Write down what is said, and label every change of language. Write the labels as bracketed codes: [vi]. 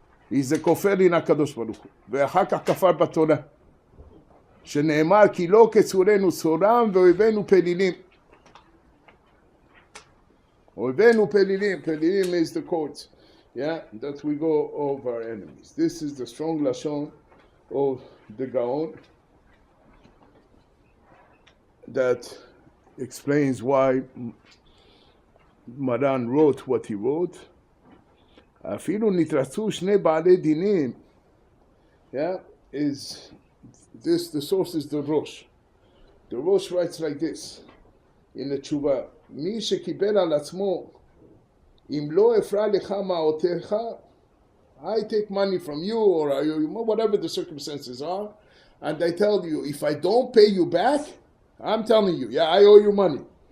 [he] זה כופר לי הקדוש ברוך הוא. ואחר כך כפר בתורה. שנאמר כי לא כצורנו צורם ואויבינו פלילים. אויבינו פלילים. [en] פלילים is the courts. Yeah, that we go over our enemies. This is the strong lashon of the Gaon that explains why Maran wrote what he wrote. [he] אפילו נתרצו שני בעלי דינים. [en] Yeah, is this the source is the Rosh. The Rosh writes like this in the Tshuva. [he] מי שקיבל על עצמו אם לא אפרע לך מעותיך, [en] I take money from you or whatever the circumstances are, and I tell you, if I don't pay you back, I'm telling you, yeah, I owe you money.